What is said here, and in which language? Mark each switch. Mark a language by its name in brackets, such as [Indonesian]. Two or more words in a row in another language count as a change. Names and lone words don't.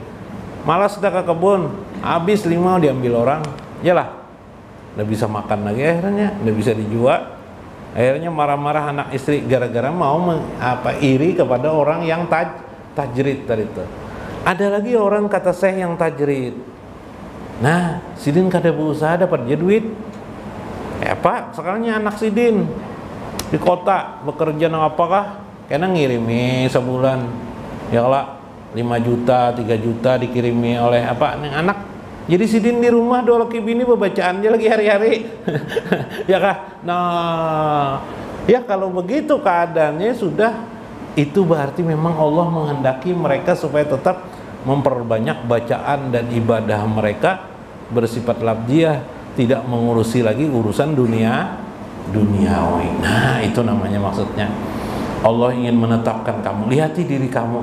[Indonesian] Malas sudah ke kebun, habis limau diambil orang. Yalah. Nggak bisa makan lagi akhirnya, nggak bisa dijual. Akhirnya marah-marah anak istri gara-gara mau iri kepada orang yang tajrid tadi itu. Ada lagi orang kata saya yang tajrid. [Banjar] Nah, sidin kada berusaha dapat duit. Pak, sekarangnya anak sidin di kota bekerja nang apakah? Kena ngirimi sebulan. [Indonesian] Ya lah 5 juta, 3 juta dikirimi oleh anak. [Banjar] Jadi sidin di rumah dua laki bini bacaan aja lagi hari-hari. [Indonesian] Ya kah? Nah, ya kalau begitu keadaannya sudah, itu berarti memang Allah menghendaki mereka supaya tetap memperbanyak bacaan dan ibadah mereka bersifat labdiyah, tidak mengurusi lagi urusan duniawi. Nah, itu namanya maksudnya. Allah ingin menetapkan kamu, lihati diri kamu.